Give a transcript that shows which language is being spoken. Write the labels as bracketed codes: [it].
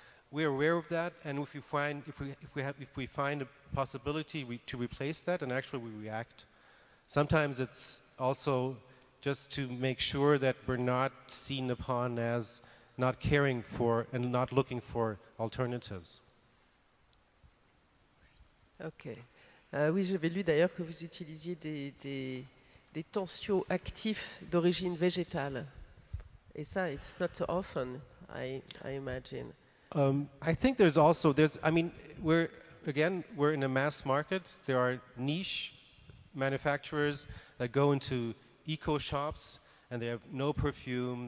[en] We're aware of that, and if we find a possibility to replace that, and actually we react. Sometimes it's also just to make sure that we're not seen upon as not caring for and not looking for alternatives. Ok. [fr] Oui, j'avais lu d'ailleurs que vous utilisiez des tensioactifs d'origine végétale. Et ça, [en] it's not so often, I imagine. I think I mean, we're in a mass market. There are niche manufacturers that go into eco shops and they have no perfume.